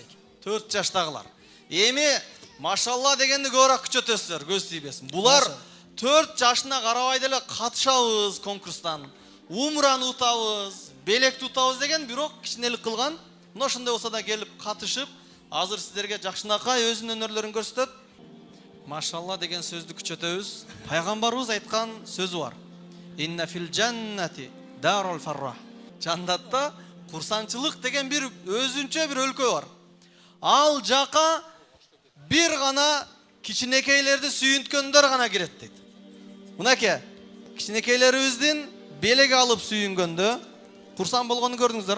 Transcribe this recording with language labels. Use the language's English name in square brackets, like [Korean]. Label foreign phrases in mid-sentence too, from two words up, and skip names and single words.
[Kyrgyz] 4 жаштагылар. Эми машалла дегенди көбүрөөк күчөтөсүздөр, көз тийбесин. Булар 4 жашына карабай деле катышабыз конкурстан. Умраны утабыз, белекти утабыз деген бирок кичинелик кылган. Мына ошондой болсо да келип катышып, азыр сиздерге жакшынакай өзүнүн өнөрлөрүн көрсөтөт. Машалла деген сөздү күчөтөбүз. Пайгамбарыбыз айткан сөзү бар. [Arabic] إن في الجنة دار الفرح. [Kyrgyz] Жаннатта курсанчылык деген бир өзүнчө бир өлкө бар. Ал жака бир гана кичинекейлерди сүйүнткөндөр гана кирет дейт. Мынакей, кичинекейлерибиздин белек алып сүйүнгөндө курсан болгонун көрдүңүздөр, а?